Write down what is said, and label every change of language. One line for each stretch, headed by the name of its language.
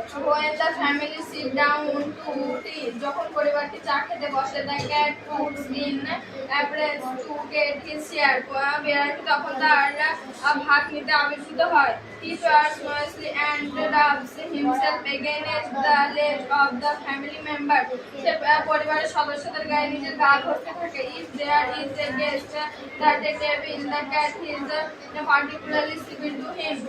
English: When the family sit down to tea,
Bangla: যখন পরিবারটি চা খেতে বসে,
English: the cat puts in appearance to get his share.
Bangla: বিড়ালটি তখন তার ভাগ নিতে আবির্ভূত হয়।
English: He purrs noisily and rubs himself against the leg of the family member.
Bangla: সে পরিবারের সদস্যদের গায়ে নিজের গা ঘষতে থাকে।
English: If there is a guest at the table, the cat is particularly civil to him.